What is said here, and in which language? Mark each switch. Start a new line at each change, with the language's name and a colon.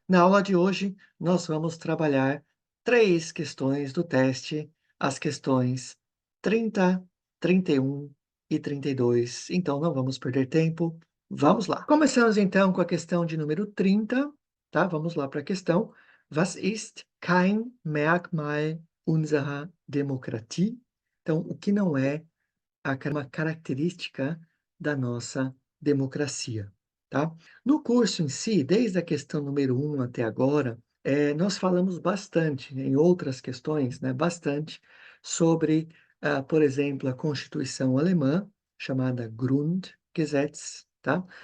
Portuguese: Na aula de hoje, nós vamos trabalhar 3 questões do teste, as questões 30, 31 e 32. Então não vamos perder tempo, vamos lá. Começamos então com a questão de número 30, tá? Vamos lá para a questão.
German: Was ist kein Merkmal unserer Demokratie?
Portuguese: Então, o que não é uma característica da nossa democracia, tá? No curso em si, desde a questão número 1 até agora, nós falamos bastante, né, em outras questões, né, bastante sobre, por exemplo, a Constituição alemã, chamada Grundgesetz, tá?